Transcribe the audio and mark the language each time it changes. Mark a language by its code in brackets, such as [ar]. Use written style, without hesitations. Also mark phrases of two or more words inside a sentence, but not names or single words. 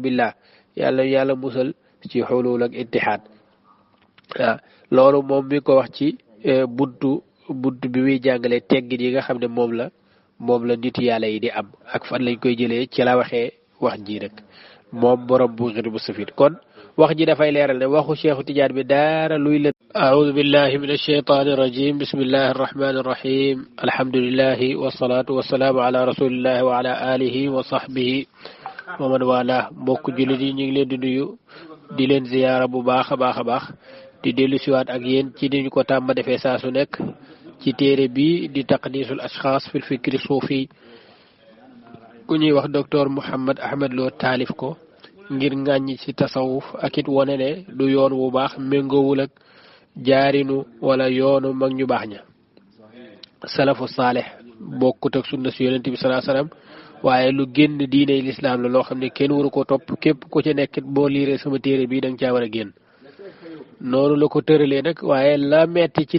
[wo] billah yàlla musal ci xulul ak ittihaad waaw loolu moom mi ko wax ci buntu bi muy jàngale teggin yi nga xam ne moom la nit yàlla yi di am ak fan lañ koy jëlee ci la waxee wax ji rek moom borom bu ngir bu safit kon wax ji dafay leeral ne waxu Cheikh Tidiane bi dara luy la [ar] أعوذ بالله من الشيطان الرجيم بسم الله الرحمن الرحيم الحمد لله والصلاة والسلام على رسول الله وعلى آله وصحبه ومن والاه [wo] mbokk jullit yi ñu ngi leen di nuyu di leen ziyaara bu baax a baax di dellu siwaat ak yéen ci ni ñu ko tàmm defee saa su nekk ci téere bi di taqdisul ashxaas fil fikri suufi ku ñuy wax docteur Mouhammad Ahmed Lo taalif ko ngir ŋàññi ci tasawuf ak it wone ne du yoon bu baax méngoowul ak jaarinu wala yoonu mag ñu baax ña [ar] salafu saalih [wo] bokkut ak sunna si yonent bi salaa salaam waaye lu génn diine lislaam la loo xam ne kenn waru ko topp képp ku ci nekk boo liiree sama téere bi da nga caa war a génn noonu la ko tëralee nag waaye la metti ci